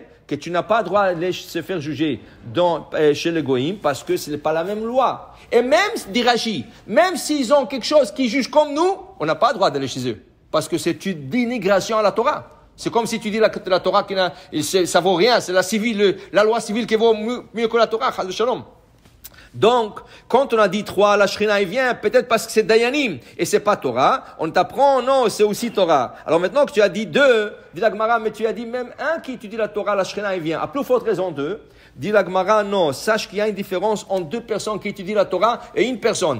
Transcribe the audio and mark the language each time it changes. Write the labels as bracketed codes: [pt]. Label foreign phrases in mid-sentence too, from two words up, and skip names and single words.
[fr] Que tu n'as pas le droit de se faire juger chez les goyim parce que ce n'est pas la même loi. Et même, dit Rashi, même s'ils ont quelque chose qui juge comme nous, on n'a pas le droit d'aller chez eux. Parce que c'est une dénigration à la Torah. C'est comme si tu dis la Torah, ça vaut rien, c'est la loi civile qui vaut mieux que la Torah, [he] חס שלום. [fr] Donc, quand on a dit 3, la Shekhinah vient, peut-être parce que c'est Dayanim, et c'est pas Torah, on t'apprend, non, c'est aussi Torah. Alors maintenant que tu as dit 2, dit la Gemara, mais tu as dit même 1 qui étudie la Torah, la Shekhinah vient. À plus forte raison 2, dit la Gemara, non, sache qu'il y a une différence entre 2 personnes qui étudient la Torah et une personne.